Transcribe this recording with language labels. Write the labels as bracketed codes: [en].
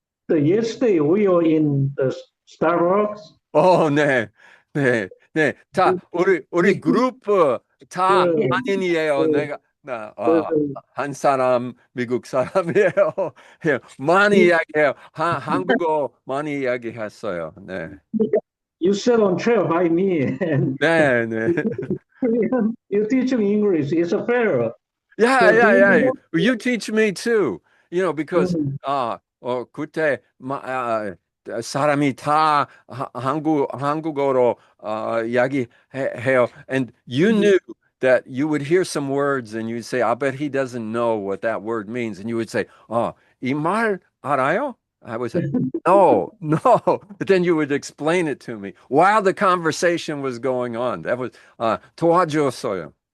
[en] So yesterday we were in the Starbucks. [ko] 네, 네, 네. 다 우리 그룹 다 한인이에요. 내가 한 사람 미국 사람이에요. 많이 이야기해요. 한국어 많이 이야기했어요. 네. [en] You sat on chair by me and [ko] 네, 네. [en] you teach me English. It's a fair. Yeah. You teach me too. [ko] Because 그때 사람이 다 한국어로 이야기해요. [en] And you knew that you would hear some words and you'd say, I bet he doesn't know what that word means. And you would say, [ko] 이 말 알아요? [en] I would say, no. But then you would explain it to me while the conversation was going on. That was [ko] 도와줬어요.